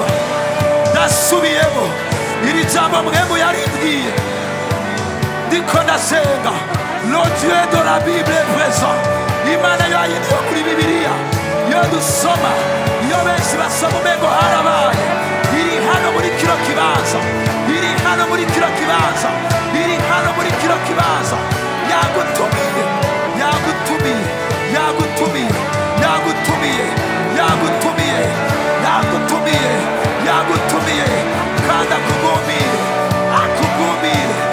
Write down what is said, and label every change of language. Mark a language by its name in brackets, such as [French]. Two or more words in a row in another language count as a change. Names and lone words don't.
[Kinyarwanda] Ndasubiyemo iri jambo mwemu yaribwiye ndiko ndasenga. [French] Le Dieu de la Bible est présent. [Kinyarwanda] Imana yayindi yo kuri Bibiliya yo dusoma, iyo benshi basoma umengo harabaye, iri hano muri kino kibanza, iri hano muri kino kibanza, iri hano muri kino kibanza. Yagutumiye, yagutumiye, yagutumiye, yagutumiye, yagutumiye, yagutumiye, yagutumiye, kandi akugumire, akugumire.